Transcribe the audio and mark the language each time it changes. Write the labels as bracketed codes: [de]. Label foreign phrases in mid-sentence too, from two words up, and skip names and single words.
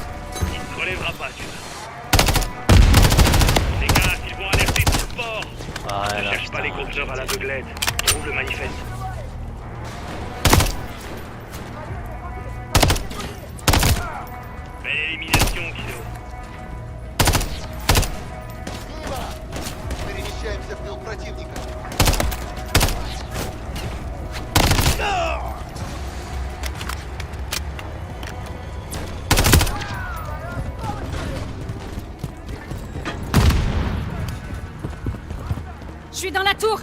[fr] Il ne te relèvera pas, tu Les gars, ils vont alerter tout le port. Ah, Ne là, cherche pas les putain, conteneurs à l'aveuglette. Trouve le manifeste. Belle élimination, Kilo. [ru] Перемещаемся в тыл противника. [fr] Je suis dans la tour.